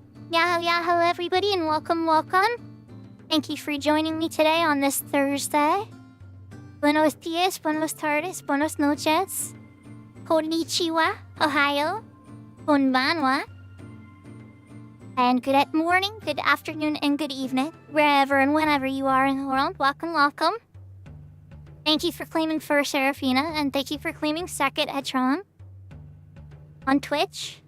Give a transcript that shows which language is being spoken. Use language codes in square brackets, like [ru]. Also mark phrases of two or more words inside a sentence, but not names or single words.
[en] Yahoo, yahoo, everybody, and welcome, welcome. Thank you for joining me today on this Thursday. [es] Buenos dias, buenos tardes, buenos noches. [ja] こんにちは、おはよう、こんばんは. [en] And good morning, good afternoon, and good evening, wherever and whenever you are in the world. Welcome, welcome. Thank you for claiming first, Serafina, and thank you for claiming second, Etron, on Twitch.